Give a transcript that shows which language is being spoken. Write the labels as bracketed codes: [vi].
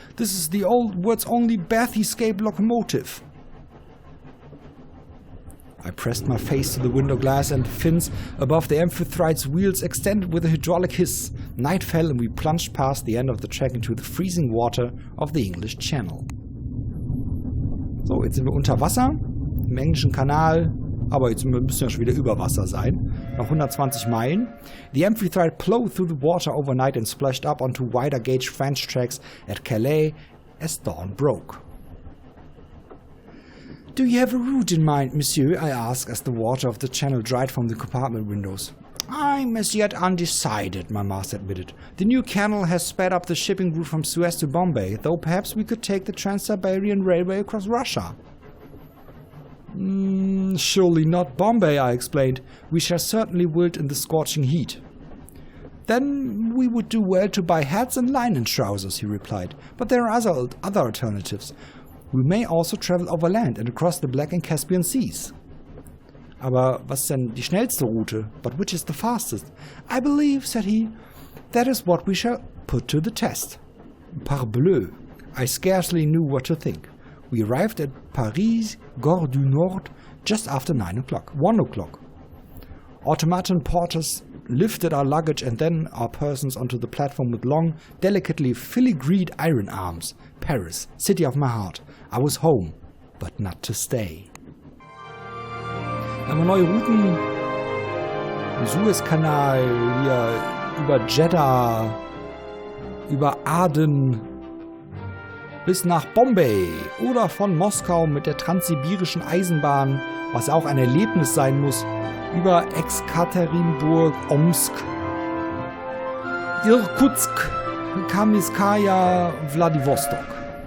[en] This is the old words-only Bathyscape locomotive." I pressed my face to the window glass and the fins above the Amphitrite's wheels extended with a hydraulic hiss. Night fell and we plunged past the end of the track into the freezing water of the English Channel. [de] So, jetzt sind wir unter Wasser, im englischen Kanal, aber jetzt müssen wir schon wieder über Wasser sein. Noch 120 Meilen. [en] The Amphitrite plowed through the water overnight and splashed up onto wider gauge French tracks at Calais as dawn broke. "Do you have a route in mind, monsieur?" I asked as the water of the channel dried from the compartment windows. "I'm as yet undecided," my master admitted. "The new canal has sped up the shipping route from Suez to Bombay, though perhaps we could take the Trans-Siberian Railway across Russia." "Surely not Bombay," I explained. "We shall certainly wilt in the scorching heat." "Then we would do well to buy hats and linen trousers," he replied. "But there are other alternatives. We may also travel overland and across the Black and Caspian Seas." [de] "Aber was ist denn die schnellste Route? [en] But which is the fastest?" "I believe," said he, "that is what we shall put to the test." Parbleu! I scarcely knew what to think. We arrived at Paris, Gare du Nord, just after 1 o'clock. Automaton porters lifted our luggage and then our persons onto the platform with long, delicately filigreed iron arms. Paris, city of my heart. I was home, but not to stay. [de] Haben wir neue Routen. Suezkanal, hier über Jeddah, über Aden bis nach Bombay oder von Moskau mit der transsibirischen Eisenbahn, was auch ein Erlebnis sein muss, über Ekaterinburg, Omsk, Irkutsk, Kamiskaya, Vladivostok.